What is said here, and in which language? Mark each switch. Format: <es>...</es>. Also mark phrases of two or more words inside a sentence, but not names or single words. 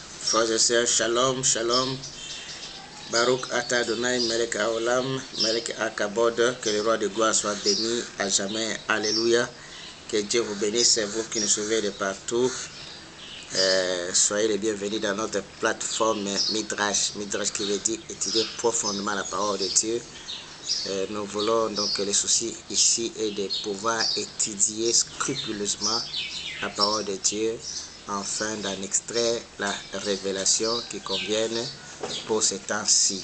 <fr>Frères et sœurs,</fr> <he>שלום, שלום. ברוך אתה אדוני, מלך העולם, מלך הכבוד,</he> <fr>que le roi de gloire soit béni à jamais. Alléluia. Que Dieu vous bénisse, vous qui nous suivez de partout. Soyez les bienvenus dans notre plateforme Midrash. Midrash qui veut dire étudier profondément la parole de Dieu. Nous voulons donc, le souci ici est de pouvoir étudier scrupuleusement la parole de Dieu, afin d'en extraire la révélation qui convienne pour ce temps-ci.</fr>